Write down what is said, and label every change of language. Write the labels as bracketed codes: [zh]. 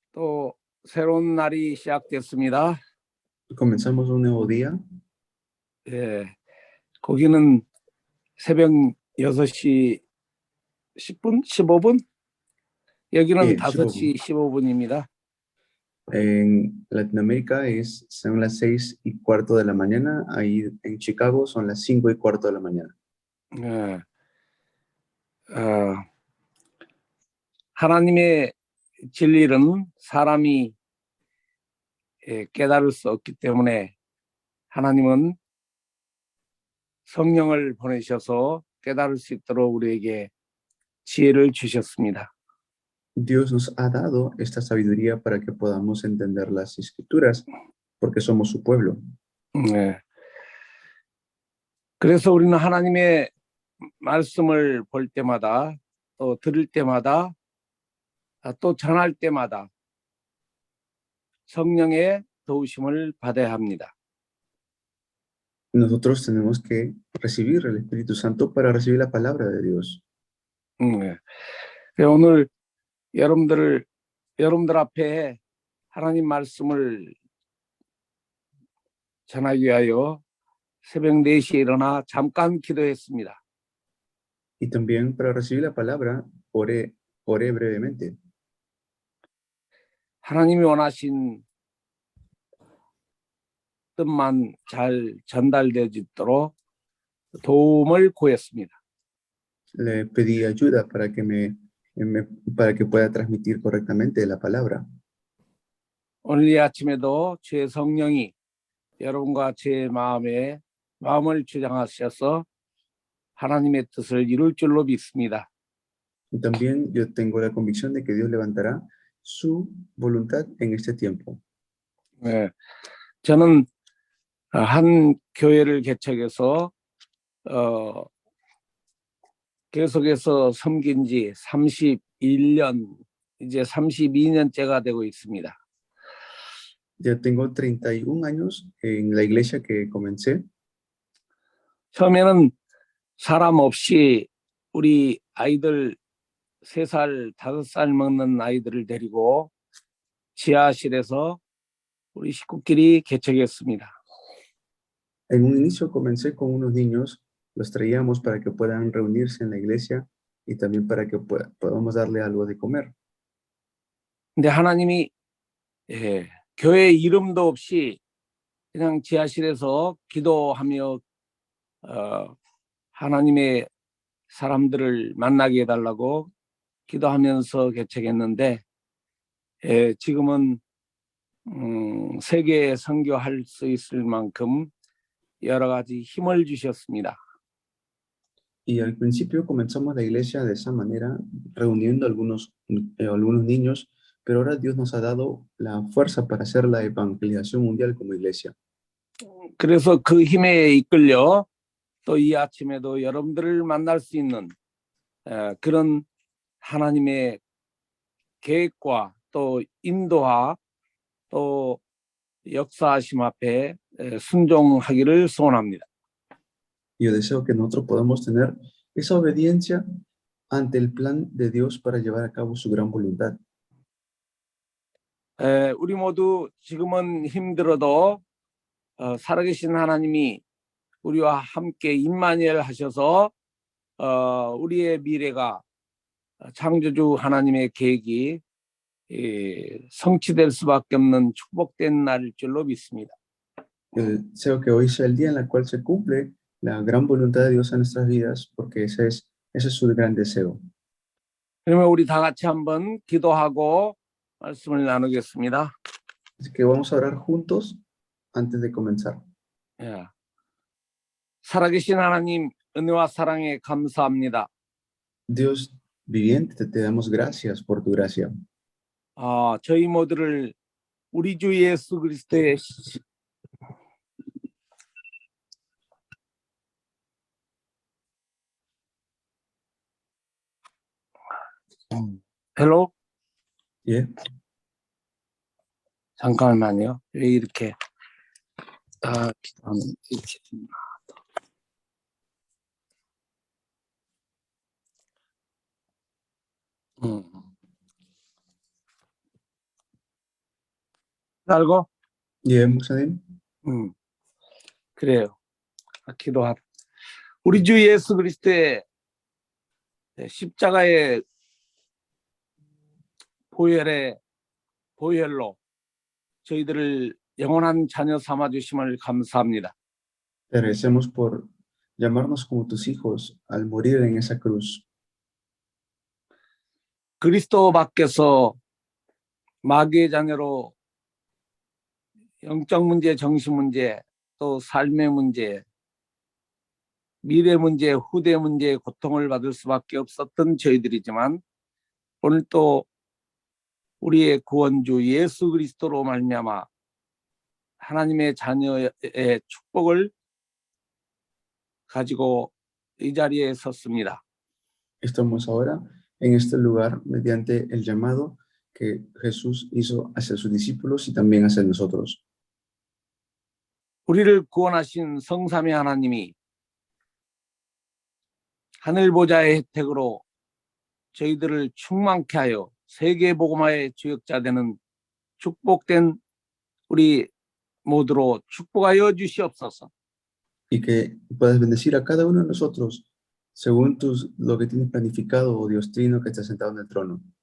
[ko] 또 새로운 날이 시작됐습니다. [es] Comenzamos un nuevo día. [ko] 예, 거기는 새벽 6시 10분? 15분? 여기는 예, 5시 15분입니다. [es] En Latinoamérica son las 6:15 de la mañana. Ahí en Chicago son las 5:15 de la mañana. [ko] 예, 하나님의 진리는 사람이 깨달을 수 없기 때문에 하나님은 성령을 보내셔서 깨달을 수 있도록 우리에게 지혜를 주셨습니다. [es] Dios nos ha dado esta sabiduría para que podamos entender las escrituras, porque somos su pueblo. [ko] 네. 그래서 우리는 하나님의 말씀을 볼 때마다 또 들을 때마다 또 전할 때마다 성령의 도우심을 받아야 합니다. [es] Nosotros tenemos que recibir el Espíritu Santo para recibir la palabra de Dios. [ko] 네. 오늘 여러분들 앞에 하나님 말씀을 전하기 위하여 새벽 4시에 일어나 잠깐 기도했습니다. [es] Y también para recibir la palabra, oré brevemente. [ko] 하나님이 원하신 뜻만 잘 전달되도록 도움을 구했습니다. [es] Le pedí ayuda para que pueda transmitir correctamente la palabra. [ko] 오늘 이 아침에도 주의 성령이 여러분과 제 마음을 주장하셔서 하나님의 뜻을 이룰 줄로 믿습니다. [es] Y también yo tengo la convicción de que Dios levantará su voluntad en este tiempo. [ko] 네, 저는 한 교회를 개척해서 계속해서 섬긴 지 31년, 이제 32년째가 되고 있습니다. [es] Ya tengo 31 años en la iglesia que comencé. [ko] 처음에는 사람 없이 우리 아이들 3살, 5살 먹는 아이들을 데리고 지하실에서 우리 식구끼리 개척했습니다. [es] En un inicio comencé con unos niños, los traíamos para que puedan reunirse en la iglesia y también para que podamos darle algo de comer. [ko] 근데 하나님이 교회 이름도 없이 그냥 지하실에서 기도하며 하나님의 사람들을 만나게 해달라고 기도하면서 개척했는데 지금은 세계에 선교할 수 있을 만큼 여러 가지 힘을 주셨습니다. [es] Y al principio comenzamos la iglesia de esa manera, reuniendo algunos niños, pero ahora Dios nos ha dado la fuerza para hacer la evangelización mundial como iglesia. [ko] 그래서 그 힘에 이끌려 또 이 아침에도 여러분들을 만날 수 있는 그런 하나님의 계획과 또 인도와 또 역사하심 앞에 순종하기를 소원합니다. [es] Yo deseo que nosotros podamos tener esa obediencia ante el plan de Dios para llevar a cabo su gran voluntad. [ko] 우리 모두 지금은 힘들어도 살아계신 하나님이 우리와 함께 임마누엘 하셔서 우리의 미래가 창조주 하나님의 계획이 성취될 수밖에 없는 축복된 날일 줄로 믿습니다. [es] Deseo que hoy sea el día en el cual se cumple la gran voluntad de Dios en nuestras vidas, porque ese es su gran deseo. [ko] 그러면 우리 다 같이 한번 기도하고 말씀을 나누겠습니다. [es] Así que vamos a orar juntos antes de comenzar. [ko] 살아계신 하나님, 은혜와 사랑에 감사합니다. [es] Dios viviente, te damos gracias por tu gracia. [ko] 저희 모두를 우리 주 예수 그리스도의 [en] 헬로? Yeah. [ko] 잠깐만요. 왜 이렇게 기도하면 이렇게 됩니다. 알고? [en] Yeah, [ko] 목사님. 그래요. 기도하라. 우리 주 예수 그리스도의 십자가의 보혈로 저희들을 영원한 자녀 삼아 주심을 감사합니다. [es] Te agradecemos por llamarnos como tus hijos al morir en esa cruz. [ko] 그리스도 밖에서 마귀의 자녀로 영적 문제, 정신 문제, 또 삶의 문제, 미래 문제, 후대 문제의 고통을 받을 수밖에 없었던 저희들이지만 오늘 또 우리의 구원주 예수 그리스도로 말미암아 하나님의 자녀의 축복을 가지고 이 자리에 섰습니다. [es] Estamos ahora en este lugar mediante el llamado que Jesús hizo hacia sus discípulos y también hacia nosotros. [ko] 우리를 구원하신 성삼위 하나님이 하늘 보좌의 혜택으로 저희들을 충만케 하여 세계 복음화의 주역자 되는 축복된 우리 모두로 축복하여 주시옵소서. [es] Y que puedas bendecir a cada uno de nosotros según lo que tienes planificado, oh Dios Trino que está sentado en el trono.